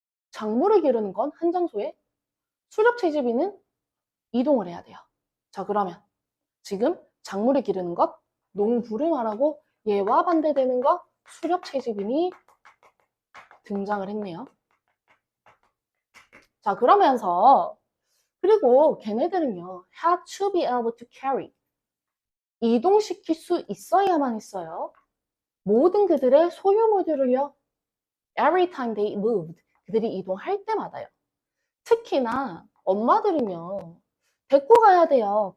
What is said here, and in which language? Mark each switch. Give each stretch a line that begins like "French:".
Korean: 작물을 기르는 건 한 장소에, 수렵 채집인은 이동을 해야 돼요. 자, 그러면 지금 작물을 기르는 것, 농부를 말하고 얘와 반대되는 것, 수렵 채집인이 등장을 했네요. 자, 그러면서 그리고 걔네들은요,
English: had to be able to carry.
Korean: 이동시킬 수 있어야만 했어요. 모든 그들의 소유물들을요,
English: every time they moved.
Korean: 그들이 이동할 때마다요. 특히나 엄마들은요, 데리고 가야 돼요.